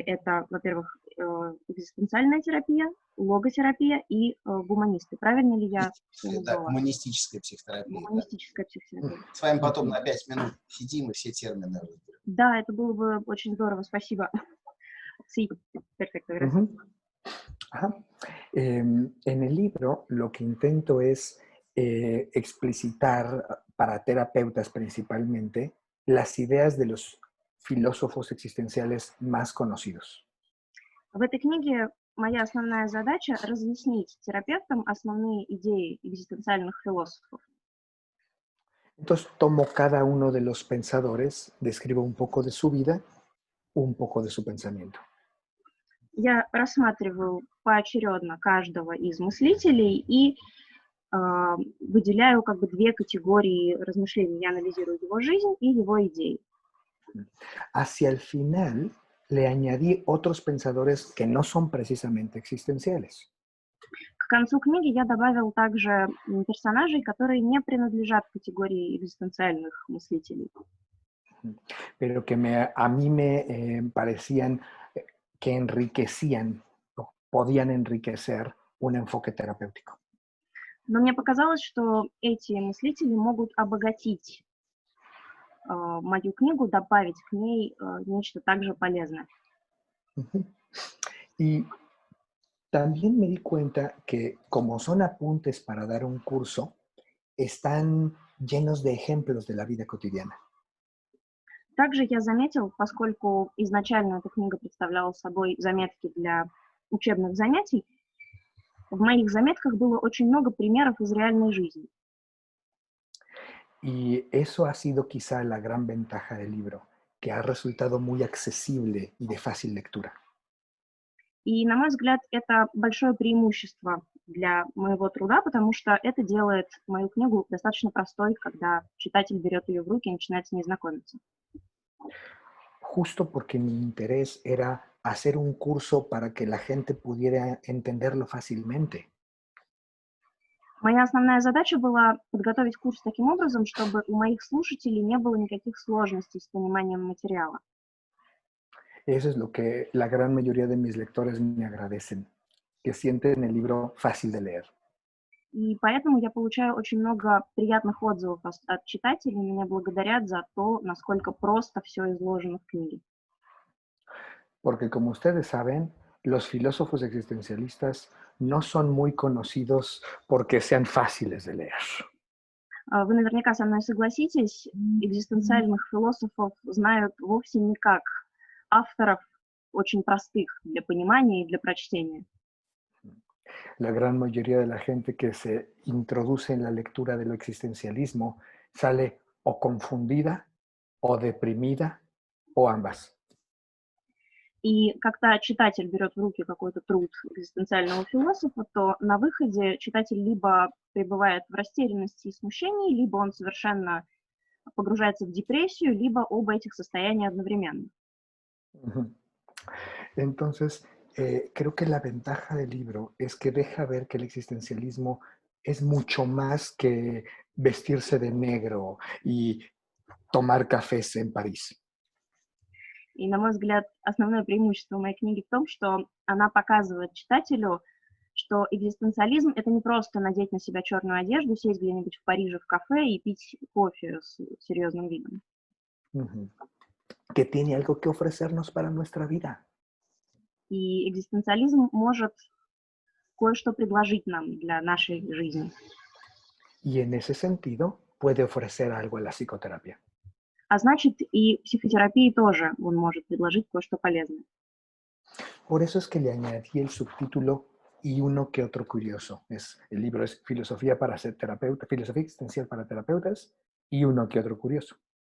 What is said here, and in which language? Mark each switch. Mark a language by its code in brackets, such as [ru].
[ru] Это, во-первых, экзистенциальная терапия, логотерапия и гуманисты. Правильно ли я назвала? Да, гуманистическая психотерапия. Гуманистическая психотерапия. С вами потом на 5 минут сидим и все термины разберем. Да, это было бы очень здорово, спасибо. [es] Sí, perfecto, gracias. Ajá. En el libro lo que intento es explicitar para terapeutas principalmente las ideas de los filósofos existenciales más conocidos. [ru] В этой книге моя основная задача — разъяснить терапевтам основные идеи экзистенциальных философов. [es] Entonces tomo cada uno de los pensadores, describo un poco de su vida, un poco de su pensamiento. [ru] Я рассматриваю поочередно каждого из мыслителей и выделяю как бы 2 категории размышлений. Я анализирую его жизнь и его идеи. [es] Hacia el final le añadí otros pensadores que no son precisamente existenciales. [ru] К концу книги я добавил также персонажей, которые не принадлежат категории экзистенциальных мыслителей. [es] Pero que a mí me parecían que enriquecían o podían enriquecer un enfoque terapéutico. [ru] Но мне показалось, что эти мыслители могут обогатить мою книгу, добавить к ней нечто также полезное. [es] Y también me di cuenta que como son apuntes para dar un curso, están llenos de ejemplos de la vida cotidiana. [ru] Также я заметил, поскольку изначально эта книга представляла собой заметки для учебных занятий, в моих заметках было очень много примеров из реальной жизни. [es] Y eso ha sido quizá la gran ventaja del libro, que ha resultado muy accesible y de fácil lectura. [ru] И, на мой взгляд, это большое преимущество для моего труда, потому что это делает мою книгу достаточно простой, когда читатель берет ее в руки и начинает с ней знакомиться. [es] Justo porque mi interés era hacer un curso para que la gente pudiera entenderlo fácilmente. [ru] Моя основная задача была подготовить курс таким образом, чтобы у моих слушателей не было никаких сложностей с пониманием материала. [es] Eso es lo que la gran mayoría de mis lectores me agradecen, que sienten el libro fácil de leer. [ru] И поэтому я получаю очень много приятных отзывов от читателей, меня благодарят за то, насколько просто все изложено в книге. [es] porque como ustedes saben, los filósofos existencialistas no son muy conocidos porque sean fáciles de leer. [ru] Вы наверняка со мной согласитесь, экзистенциальных философов знают вовсе не как авторов очень простых для понимания и для прочтения. [es] La gran mayoría de la gente que se introduce en la lectura del existencialismo sale o confundida o deprimida o ambas. [ru] И когда читатель берет в руки какой-то труд экзистенциального философа, то на выходе читатель либо пребывает в растерянности и смущении, либо он совершенно погружается в депрессию, либо оба этих состояния одновременно. Ujú. [es] Entonces, creo que la ventaja del libro es que deja ver que el existencialismo es mucho más que vestirse de negro y tomar cafés en París. [ru] И, на мой взгляд, основное преимущество моей книги в том, что она показывает читателю, что экзистенциализм — это не просто надеть на себя черную одежду, сесть где-нибудь в Париже в кафе и пить кофе с серьезным видом. Ujú. [es] Que tiene algo que ofrecernos para nuestra vida. [ru] И экзистенциализм может кое-что предложить нам для нашей жизни. [es] Y en ese sentido puede ofrecer algo a la psicoterapia. [ru] А значит, и психотерапии тоже он может предложить кое-что полезное. [es] Por eso es que le añadí el subtítulo y uno que otro curioso. El libro es Filosofía para ser terapeuta, Filosofía existencial para terapeutas y uno que otro curioso.